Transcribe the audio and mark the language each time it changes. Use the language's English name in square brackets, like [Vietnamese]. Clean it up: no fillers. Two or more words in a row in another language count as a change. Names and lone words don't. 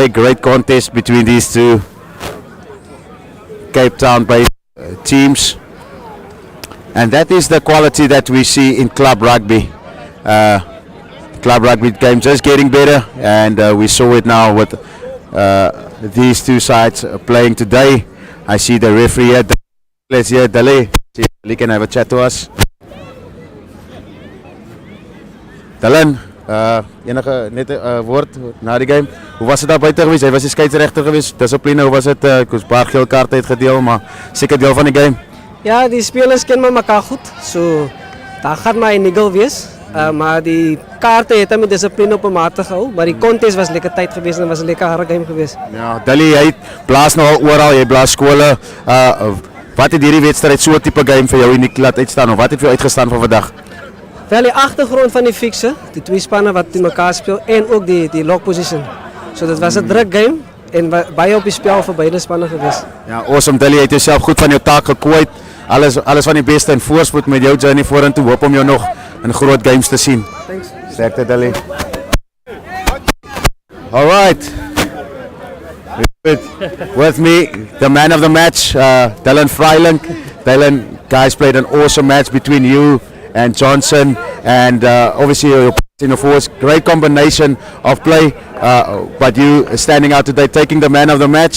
[English] Great contest between these two Cape Town-based teams, and that is the quality that we see in club rugby. Club rugby game just getting better, and we saw it now with these two sides playing today. I see the referee here. Let's hear Dale. He can have a chat to us. [Afrikaans] Dylan, enige net 'n woord na die game. Hoe was dit daar buite geweest? Hy was die skeieregter geweest. Dissipline, hoe was dit? Koos baie geel kaarte uitgedeel, maar seker deel van die game. Ja, die spelers ken mekaar goed. So daar gaan maar 'n niggle wees. Maar die kaarte het hom met dissipline op 'n mate gehou, maar die contest was lekker tyd geweest en was 'n lekker harde game geweest. Ja, Dali, jy blaas nou al oral, jy blaas skole. Wat het hierdie wedstryd so 'n tipe game vir jou uniek laat uitstaan, of wat het vir jou uitgestaan van vandag? Wel, die agtergrond van die fikse, die twee spanne wat teen mekaar speel en ook die [English] lock position. [Afrikaans] So dit was 'n druk game, en baie op die spel vir beide spanne gewees. Ja, awesome Dilly, jy het jouself goed van jou taak gekwyt. Alles van die beste en voorspoed met jou journey vorentoe. Hoop om jou nog in groot games te sien. [English] Thanks. [Afrikaans] Sterkte Dilly. [English] All right. With me, the man of the match, Dylan Freiling. Dylan, guys played an awesome match between you and Johnson, and obviously your in the force, great combination of play, but you standing out today, taking the man of the match.